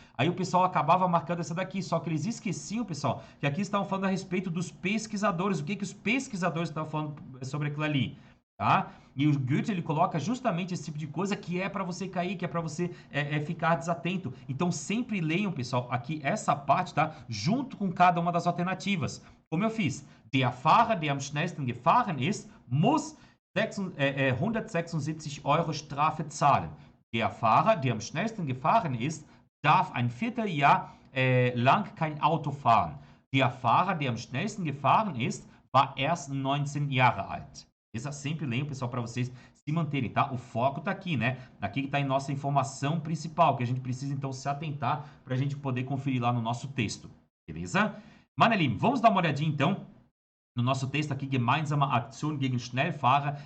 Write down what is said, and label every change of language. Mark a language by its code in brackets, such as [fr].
[pt] Aí o pessoal acabava marcando essa daqui, só que eles esqueciam, pessoal, que aqui estavam falando a respeito dos pesquisadores. O que os pesquisadores estavam falando sobre aquilo ali? tá? E o Goethe, ele coloca justamente esse tipo de coisa que é para você cair, que é para você ficar desatento. Então, sempre leiam, pessoal, aqui essa parte, tá? Junto com cada uma das alternativas. Como eu fiz. [de] Der Fahrer, der am schnellsten gefahren ist, muss 176 Euro Strafe zahlen. Der Fahrer, der am schnellsten gefahren ist, darf ein Vierteljahr lang kein Auto fahren. Der Fahrer, der am schnellsten gefahren ist, war erst 19 Jahre alt. [pt] Essa sempre leiam, pessoal, para vocês se manterem, tá? O foco tá aqui, né? Aqui que tá em nossa informação principal, que a gente precisa, então, se atentar para a gente poder conferir lá no nosso texto, beleza? Manelim, vamos dar uma olhadinha, então, no nosso texto aqui, [de] Gemeinsame Aktion gegen Schnellfahrer.